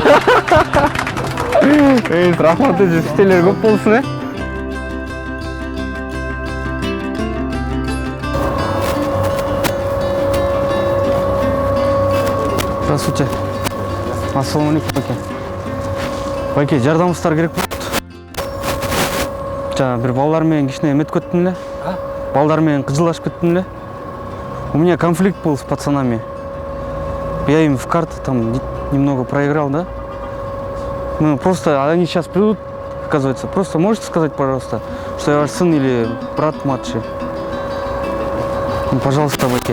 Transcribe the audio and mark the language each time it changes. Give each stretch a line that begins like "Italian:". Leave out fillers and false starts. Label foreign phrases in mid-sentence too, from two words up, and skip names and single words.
Kyrgyz: Рахмат эже, иштелер көп болсун, Здравствуйте. Ассаламу алейкум, байке. Байке, жардамыңыздар керек болот. Жана бир балдар менен кичине эметип кеттим эле. Балдар менен кыжылдашып кеттим эле.
Russian: У меня конфликт был с пацанами. Я им в карты там немного проиграл, да? Ну, просто они сейчас придут, оказывается. Просто можете сказать, пожалуйста, что я ваш сын или брат младший? Ну, пожалуйста, байке.